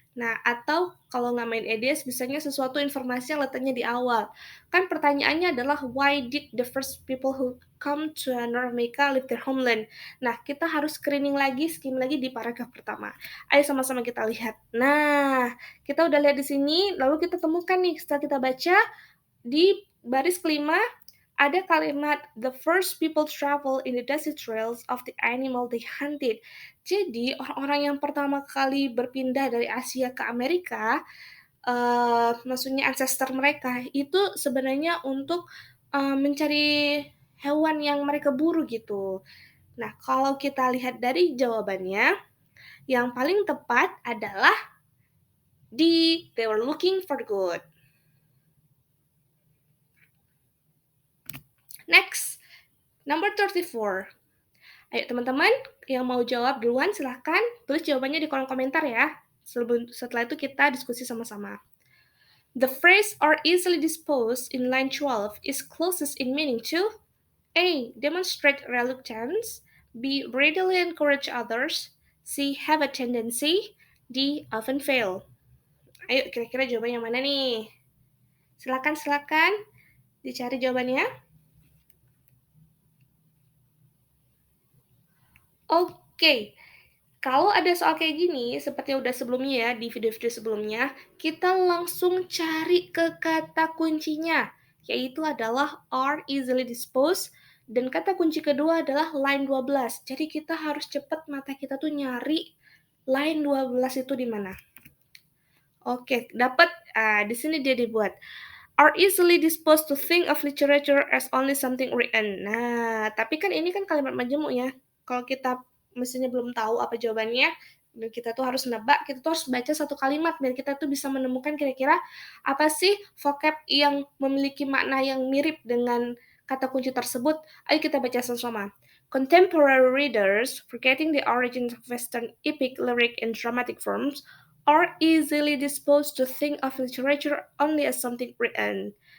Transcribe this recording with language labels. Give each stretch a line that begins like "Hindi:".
Indonesian: Nah, atau kalau nggak main ideas, biasanya sesuatu informasi yang letaknya di awal. Kan pertanyaannya adalah,
English: why did the first people who come to North America leave their homeland?
Indonesian: Nah, kita harus screening lagi, skim lagi di paragraf pertama. Ayo sama-sama kita lihat. Nah, kita udah lihat di sini, lalu kita temukan nih, setelah kita baca, di baris kelima, ada kalimat
English: the first people travel in the dusty trails of the animal they hunted.
Indonesian: Jadi orang-orang yang pertama kali berpindah dari Asia ke Amerika, maksudnya ancestor mereka itu sebenarnya untuk mencari hewan yang mereka buru gitu. Nah, kalau kita lihat dari jawabannya, yang paling tepat adalah D.
English: They were looking for good. Next, number 34.
Indonesian: Ayo teman-teman, yang mau jawab duluan silahkan tulis jawabannya di kolom komentar ya. Setelah itu kita diskusi sama-sama.
English: The phrase are easily disposed in line 12 is closest in meaning to A. Demonstrate reluctance, B. Readily encourage others, C. Have a tendency, D. Often fail.
Indonesian: Ayo kira-kira jawaban yang mana nih? Silakan dicari jawabannya. Oke, kalau ada soal kayak gini, seperti yang udah sebelumnya ya, di video-video sebelumnya, kita langsung cari ke kata kuncinya, yaitu adalah
English: are easily disposed,
Indonesian: dan kata kunci kedua adalah line 12. Jadi kita harus cepat mata kita tuh nyari line 12 itu di mana. Oke, dapat. Di sini dia dibuat.
English: Are easily disposed to think of literature as only something written.
Indonesian: Nah, tapi kan ini kan kalimat majemuk ya. Kalau kita mestinya belum tahu apa jawabannya, dan kita tuh harus nebak, kita tuh harus baca satu kalimat, dan kita tuh bisa menemukan kira-kira apa sih vocab yang memiliki makna yang mirip dengan kata kunci tersebut. Ayo kita baca sama-sama.
English: Contemporary readers, forgetting the origins of Western epic, lyric, and dramatic forms, are easily disposed to think of literature only as something written.